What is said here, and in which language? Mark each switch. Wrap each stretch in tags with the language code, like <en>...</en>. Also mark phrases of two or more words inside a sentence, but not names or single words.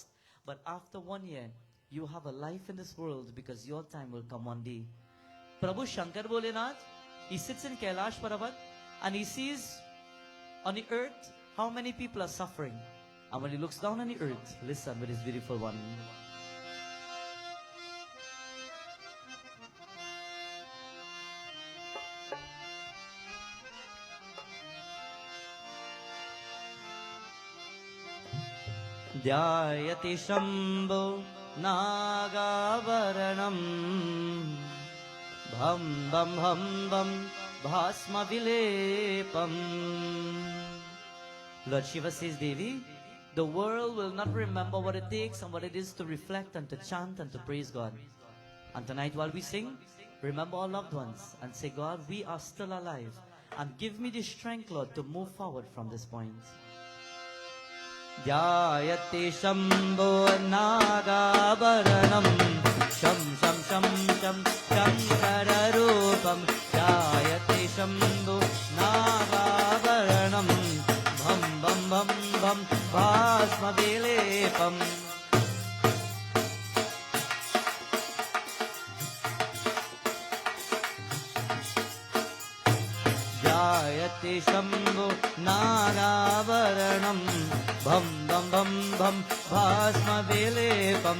<en>But after 1 year, you have a life in this world because your time will come one day. Prabhu Shankar Bholenath, he sits in Kailash Parvat and he sees on the earth how many people are suffering. And when he looks down on the earth, listen with this beautiful one.</en> <sa>ध्यायति शम्भो नागवरणम् भं बं बं बं भस्म विलेपम्.</sa> <en>Lord Shiva says, Devi, the world will not remember what it takes and what it is to reflect and to chant and to praise God. And tonight while we sing, remember our loved ones and say, God, we are still alive. And give me the strength, Lord, to move forward from this point.</en> <sa>जयते शम्भो नागवरणम् शं शं शं शं शङ्कर रूपम् जयते शम्भो नागवरणम् भं बं बं बं भस्म विलेपम्. जयते शम्भो नागवरणम् भं बं बं बं भस्म विलेपम्.</sa>